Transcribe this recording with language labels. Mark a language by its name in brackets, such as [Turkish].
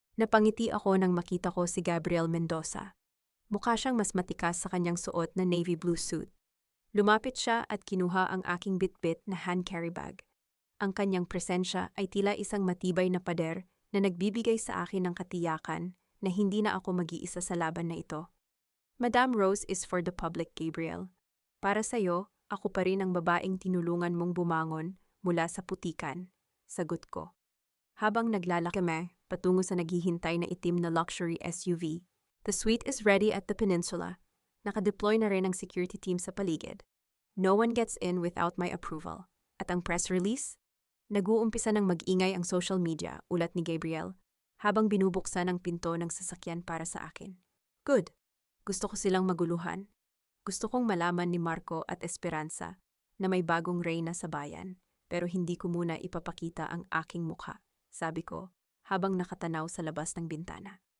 [Filipino] Napangiti ako nang makita ko si Gabriel Mendoza. Mukha siyang mas matikas sa kanyang suot na navy blue suit. Lumapit siya at kinuha ang aking bitbit na hand carry bag. Ang kanyang presensya ay tila isang matibay na pader na nagbibigay sa akin ng katiyakan na hindi na ako mag-iisa sa laban na ito. [English] Madame Rose is for the public, Gabriel. [Filipino] Para sa'yo, ako pa rin ang babaeng tinulungan mong bumangon mula sa putikan, sagot ko. Habang naglalakad kami patungo sa naghihintay na itim na luxury SUV, [English] the suite is ready at the peninsula. [Filipino] Nakadeploy na rin ang security team sa paligid. [English] No one gets in without my approval. [Filipino] At ang press release? Nag-uumpisa ng mag-ingay ang social media, ulat ni Gabriel, habang binubuksan ang pinto ng sasakyan para sa akin. Good. Gusto ko silang maguluhan. Gusto kong malaman ni Marco at Esperanza na may bagong reyna sa bayan, pero hindi ko muna ipapakita ang aking mukha, sabi ko, habang nakatanaw sa labas ng bintana.